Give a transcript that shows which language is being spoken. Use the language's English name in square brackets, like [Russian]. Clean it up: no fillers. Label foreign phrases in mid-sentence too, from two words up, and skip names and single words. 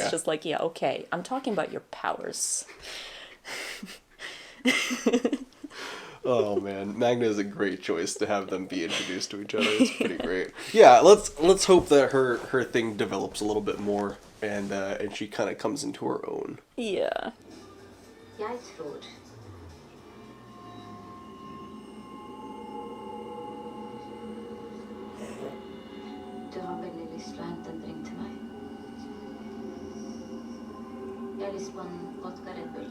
[English] It's just like, yeah, okay, I'm talking about your powers. Oh man, Magna is a great choice to have them be introduced to each other. It's pretty great. Yeah, let's hope that her thing develops a little bit more, and she kind of comes into her own. Yeah. [Norwegian] Jeg tror. Du har veldig lyst til å hente en drink til meg. Jeg har lyst på en vodka Red Bull.